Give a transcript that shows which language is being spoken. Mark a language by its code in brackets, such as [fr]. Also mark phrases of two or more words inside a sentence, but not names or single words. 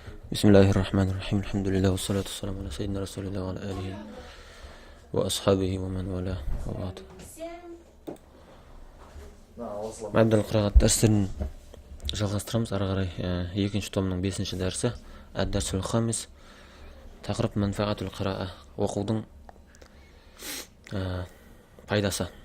[ar] بسم الله الرحمن الرحيم الحمد لله والصلاة والسلام على سيدنا رسول الله وعلى آله وأصحابه ومن والاه وبعد. [kk] Мәбдәл қырағат дәрістерін жалғастырамыз. Ары қарай екінші томның 5-ші дәрісі [ar] الدرس الخامس, [kk] тақырып [ar] منفعة القراءة, [kk] оқудың пайдасы.